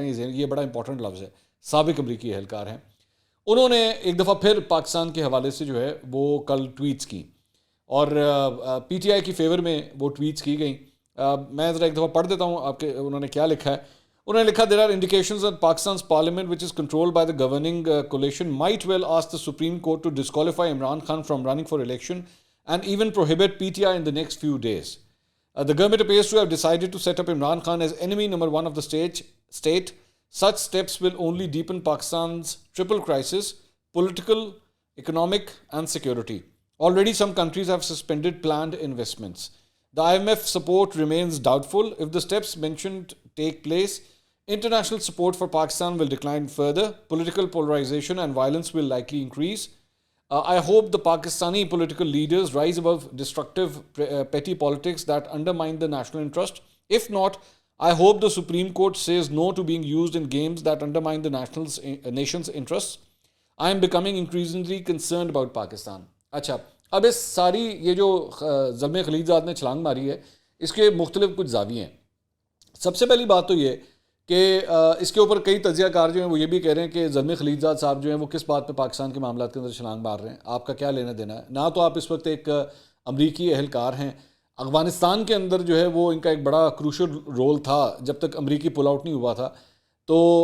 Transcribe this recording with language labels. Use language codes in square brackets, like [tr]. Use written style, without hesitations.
[ur] یہ بڑا امپورٹنٹ لفظ ہے، سابق امریکی اہلکار ہیں، انہوں نے ایک دفعہ پھر پاکستان کے حوالے سے جو ہے وہ کل ٹویٹس کی، اور پی ٹی آئی کی فیور میں وہ ٹویٹس کی گئیں۔ میں ذرا ایک دفعہ پڑھ دیتا ہوں آپ کے، انہوں نے کیا لکھا ہے۔ انہوں نے لکھا [en] there are indications that Pakistan's parliament, which is controlled by the governing coalition, might well ask the Supreme Court to disqualify Imran Khan from running for election and even prohibit PTI in the next few days. The government appears to have decided to set up Imran Khan as enemy number one of the state. Such steps will only deepen Pakistan's triple crisis: political, economic and security. Already some countries have suspended planned investments. The IMF support remains doubtful. If the steps mentioned take place, international support for Pakistan will decline further. Political polarization and violence will likely increase. I hope the Pakistani political leaders rise above destructive petty politics that undermine the national interest. If not, I hope the Supreme Court says no to being used in games that undermine the nation's interests. I am becoming increasingly concerned about Pakistan. [ur] اچھا، اب اس ساری یہ جو زلمے خلیل زاد نے چھلانگ ماری ہے اس کے مختلف کچھ زاویے ہیں۔ سب سے پہلی بات تو یہ کہ اس کے اوپر کئی تجزیہ کار جو ہیں وہ یہ بھی کہہ رہے ہیں کہ زلمے خلیل زاد صاحب جو ہیں وہ کس بات پہ پاکستان کے معاملات کے اندر چھلانگ مار رہے ہیں، آپ کا کیا لینا دینا ہے؟ نہ تو آپ اس وقت ایک امریکی اہلکار ہیں، افغانستان کے اندر جو ہے وہ ان کا ایک بڑا کروشل رول تھا جب تک امریکی پل آؤٹ نہیں ہوا تھا، تو